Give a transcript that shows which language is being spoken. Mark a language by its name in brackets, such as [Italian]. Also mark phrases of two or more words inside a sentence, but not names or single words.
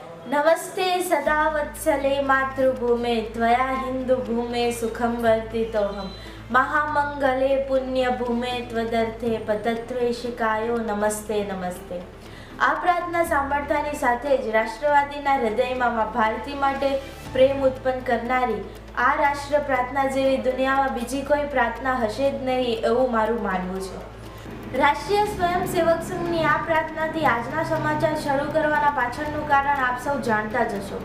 [Sanskrit] नमस्ते सदा वत्सले मातृभूमे त्वया हिंदू भूमे सुखम वर्तितोहम महामंगले पुण्य भूमे त्वदर्थे पतत्वेशिकायो नमस्ते नमस्ते। [Gujarati] આ પ્રાર્થના સાંભળતાની સાથે જ રાષ્ટ્રવાદીના હૃદયમાં ભારતી માટે પ્રેમ ઉત્પન્ન કરનારી આ રાષ્ટ્ર પ્રાર્થના જેવી દુનિયામાં બીજી કોઈ પ્રાર્થના હશે જ નહીં એવું મારું માનવું છે। રાષ્ટ્રીય સ્વયંસેવક સંઘની આ પ્રાર્થનાથી આજના સમાચાર શરૂ કરવાના પાછળનું કારણ આપ સૌ જાણતા જ હશો।